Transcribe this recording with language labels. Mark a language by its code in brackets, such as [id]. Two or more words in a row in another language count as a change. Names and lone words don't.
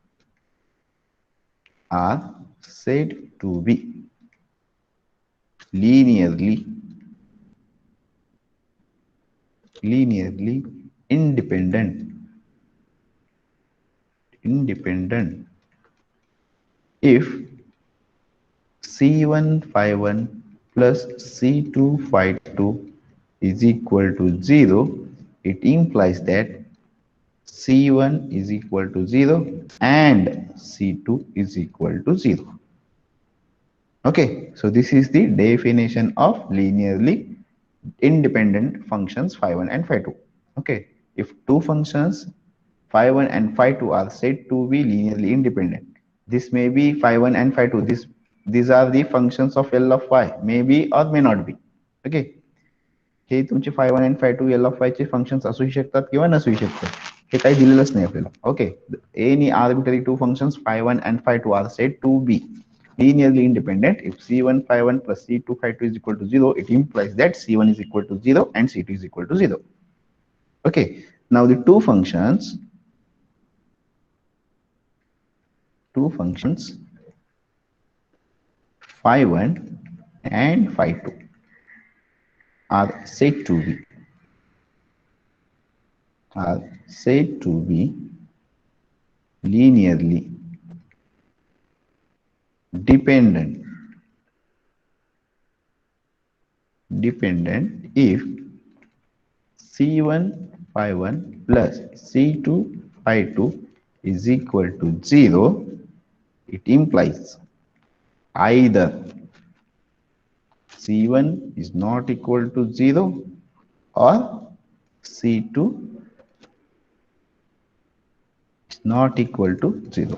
[en] linearly independent if C1 phi1 plus C2 phi2 is equal to 0. It implies that C1 is equal to 0 and C2 is equal to 0. Okay, so this is the definition of linearly independent functions phi1 and phi2. Okay, if two functions phi1 and phi2 are said to be linearly independent, this may be phi1 and phi2. These are the functions of L of y, maybe or may not be. [mr] Okay, हे तुमचे [en] phi1 and phi2 L of y [mr] चे functions असूही शकतात किंवा नसूही शकतात. हे काही दिलेलंच नाही आपल्याला. [en] Okay, any arbitrary two functions phi1 and phi2 are said to be linearly independent if C1 phi1 plus C2 phi2 is equal to 0. It implies that C1 is equal to 0 and C2 is equal to 0. Okay, now the two functions phi1 and phi2 are said to be linearly dependent if C1 phi1 plus C2 phi2 is equal to 0. It implies either C1 is not equal to 0 or C2 is not equal to 0.